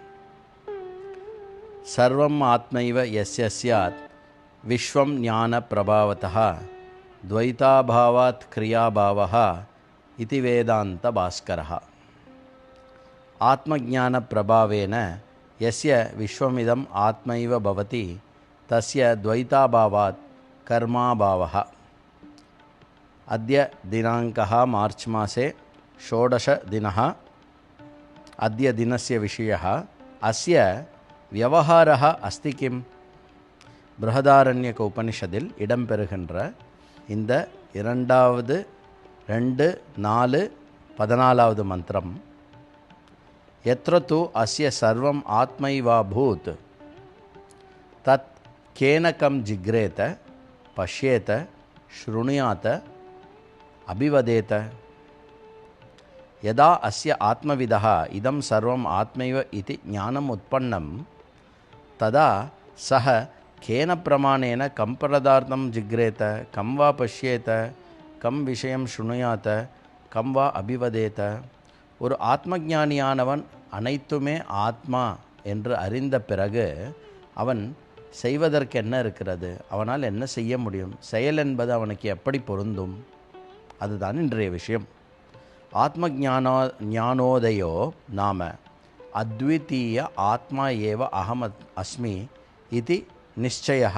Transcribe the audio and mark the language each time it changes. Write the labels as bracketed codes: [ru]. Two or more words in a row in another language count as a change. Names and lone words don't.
[sa] सर्वम् आत्मैव यस्य स्यात् विश्वं ज्ञान प्रभावतः द्वैताभावात् क्रियाभावः इति वेदान्त भास्करः. आत्मज्ञान प्रभावेन यस्य विश्वमिदम् आत्मैव भवति तस्य द्वैताभावात् कर्माभावः. अद्य दिनाङ्कः मार्च मासे 16 दिनः. अद्य दिनस्य विषयः अस्य व्यवहारः अस्ति किम्? बृहदारण्यक [ta] உபநிஷதில் இடம்பெறுகின்ற இந்த 2 4 14வது மந்திரம் [sa] यत्र तु अस्य सर्वम् आत्मैवाभूत् तत् केन कं जिग्रेत पश्येत शृणुयात अभिवदेत. यदा अस्य आत्मविदः इदं सर्वम् आत्मैव इति ज्ञानम् उत्पन्नं तदा सः केन प्रमाणेन कं पदार्थं जिग्रेत, कं वा पश्येत, कं विषयं शृणुयात, कं वा अभिवदेत. [ta] ஒரு ஆத்மஞானியானவன் அனைத்துமே ஆத்மா என்று அறிந்த பிறகு அவன் செய்வதற்கு என்ன இருக்கிறது, அவனால் என்ன செய்ய முடியும், செயல் என்பது அவனுக்கு எப்படி பொருந்தும், அதுதான் இன்றைய விஷயம். [sa] ज्ञानोदयो नाम अद्वितीय आत्मा एव अहम् अस्मि इति निश्चयः.